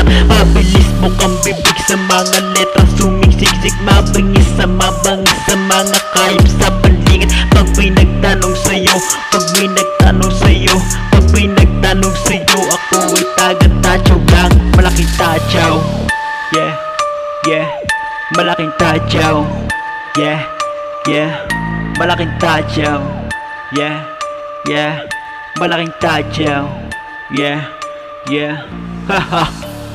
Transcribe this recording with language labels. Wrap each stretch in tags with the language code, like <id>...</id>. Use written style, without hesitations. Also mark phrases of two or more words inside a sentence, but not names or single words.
<tl>Mabilis mo kang bibig sa mga letra, sumiksiksik mabangis sa mga kayop sa paligid. Pag may nagtanong sa'yo, pag may nagtanong sa'yo, pag may nagtanong sa'yo, ako ay taga-tatyaw lang. Malaking tatyaw,</tl> <en>yeah, yeah.</en> <tl>Malaking tatyaw,</tl> <en>yeah, yeah.</en> <tl>Malaking tatyaw,</tl> <en>yeah, yeah.</en> <tl>Malaking tatyaw,</tl> <en>yeah, yeah. Haha.</en>